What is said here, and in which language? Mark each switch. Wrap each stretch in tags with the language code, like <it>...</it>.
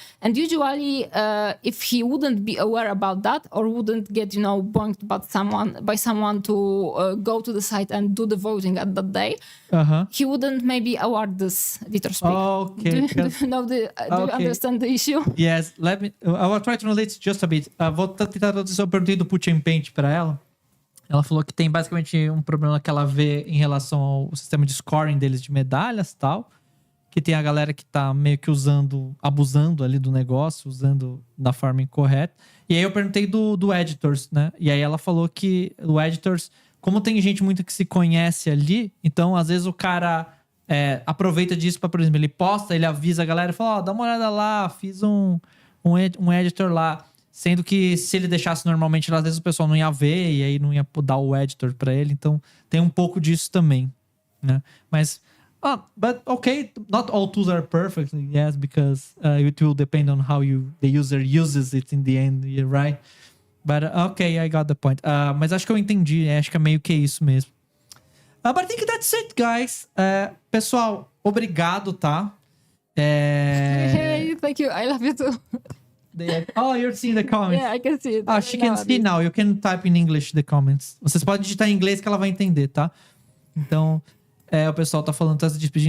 <en>And usually, if he wouldn't be aware about that or wouldn't get, bonked by someone to go to the site and do the voting at that day, he wouldn't maybe award this editor's pick. Okay. Do you understand the issue? Yes, I will try to relate just a bit.</en> <pt>Vou tentar traduzir o perguntei do Put and Paint para ela. Ela falou que tem basicamente um problema que ela vê em relação ao sistema de scoring deles de medalhas e tal. Que tem a galera que tá meio que abusando ali do negócio, usando da forma incorreta. E aí eu perguntei do Editors, né? E aí ela falou que o Editors, como tem gente muito que se conhece ali, então às vezes o cara aproveita disso pra, por exemplo, ele posta, ele avisa a galera e fala, dá uma olhada lá, fiz um editor lá. Sendo que se ele deixasse normalmente, às vezes o pessoal não ia ver e aí não ia dar o editor pra ele. Então tem um pouco disso também, né? Mas...</pt> <en>but okay, not all tools are perfect, yes, because it will depend on how the user uses it in the end, right? But okay, I got the point.</en> <pt>Mas acho que eu entendi, acho que é meio que isso mesmo.</pt> <en>But I think that's it, guys.</en> <pt>Pessoal, obrigado, tá?</pt> <en>Hey, thank you. I love you too. You're seeing the comments. Yeah, I can see it. She can see now. You can type in English the comments.</en> <pt>Vocês podem digitar em inglês que ela vai entender, tá? Então, o pessoal tá falando, tá se despedindo.</pt>